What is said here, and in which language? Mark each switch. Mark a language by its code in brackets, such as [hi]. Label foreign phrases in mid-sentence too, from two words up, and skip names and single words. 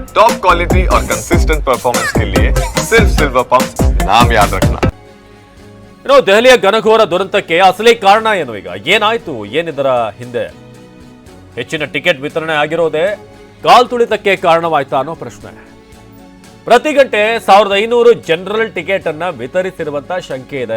[en] top quality [hi] और [en] consistent performance [hi] के लिए सिर्फ सिल्वर पंप नाम याद रखना। [kn] ಇನ್ನು ದೆಹಲಿಯ ಘನಘೋರ ದುರಂತಕ್ಕೆ ಅಸಲಿ ಕಾರಣ ಏನು? ಈಗ ಏನಾಯ್ತು? ಏನಿದರ ಹಿಂದೆ ಹೆಚ್ಚಿನ ಟಿಕೆಟ್ ವಿತರಣೆ ಆಗಿರೋದೇ ಕಾಲ್ತುಳಿತಕ್ಕೆ ಕಾರಣವಾಯ್ತಾ ಅನ್ನೋ ಪ್ರಶ್ನೆ. ಪ್ರತಿ ಗಂಟೆ 1500 [en] general ticket [kn] ಅನ್ನ ವಿತರಿಸಿರುವಂತ ಶಂಕೆ ಇದೆ.